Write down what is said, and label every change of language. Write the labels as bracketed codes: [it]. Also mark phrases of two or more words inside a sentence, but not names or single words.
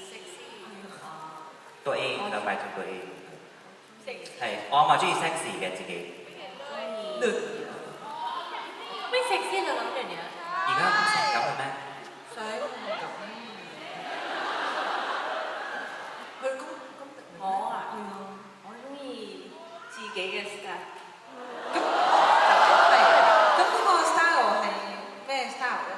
[th] ตัวเองเราหมายถึงตัวเอง [yue] 係我咪中意 sexy 嘅自己。 [th] ไม่เซ็กซี่เลยเดี๋ยวนี้ [yue] 而家唔性感嘅咩？想唔敢。佢咁我啊我中意自己嘅 style 咁嗰個 style 係咩 style 咧？